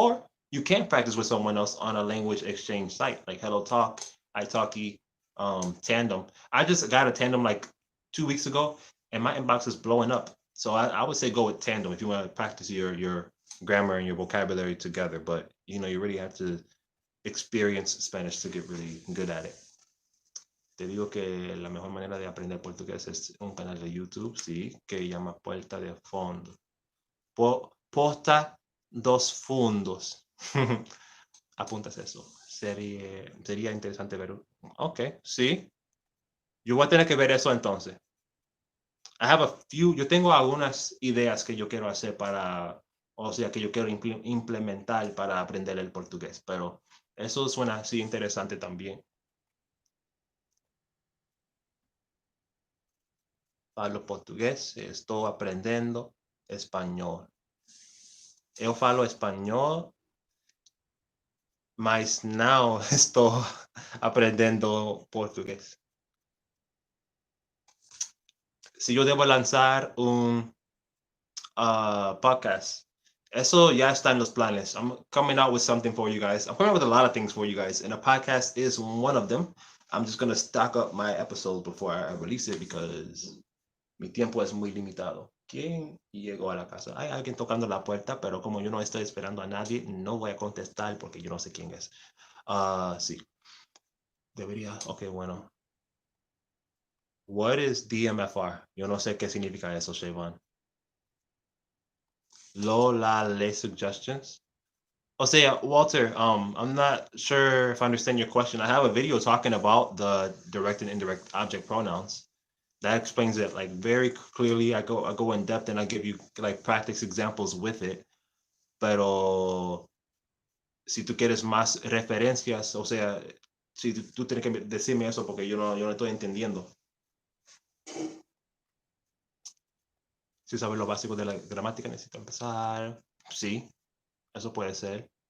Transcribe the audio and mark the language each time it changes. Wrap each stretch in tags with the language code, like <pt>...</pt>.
<en>Or you can practice with someone else on a language exchange site like Hello Talk, italki, Tandem. I just got a Tandem like 2 weeks ago, and my inbox is blowing up. So I would say go with Tandem if you want to practice your grammar and your vocabulary together. But you really have to experience Spanish to get really good at it.</en> <es>Te digo que la mejor manera de aprender portugués es un canal de YouTube, sí, que llama Puerta de Fondo. Posta dos fundos. Apuntas eso. Sería interesante ver. Ok, sí. Yo voy a tener que ver eso entonces.</es> <en>I have a few,</en> <es>yo tengo algunas ideas que yo quiero hacer para, o sea, que yo quiero implementar para aprender el portugués, pero eso suena así interesante también.</es> <pt>Falo português, estou aprendendo espanhol. Eu falo espanhol, mas não estou aprendendo portugués.</pt> <es>Si yo debo lanzar un podcast, eso ya está en los planes.</es> <en>I'm coming out with something for you guys. I'm coming out with a lot of things for you guys, and a podcast is one of them. I'm just going to stock up my episodes before I release it because</en> <es>mi tiempo es muy limitado. ¿Quién llegó a la casa? Hay alguien tocando la puerta, pero como yo no estoy esperando a nadie, no voy a contestar porque yo no sé quién es. Sí, debería. Ok, bueno.</es> <en>What is DMFR?</en> <es>Yo no sé qué significa eso, Siobhan.</es> <en>Lola Le Suggestions. Oh, say, Walter, I'm not sure if I understand your question. I have a video talking about the direct and indirect object pronouns. That explains it like very clearly. I go in depth and I give you like practice examples with it.</en> <es>Pero si tú quieres más referencias, o sea, si tú tienes que decirme eso porque yo no estoy entendiendo. Si sabes lo básico de la gramática, necesito empezar. Sí, eso puede ser.</es>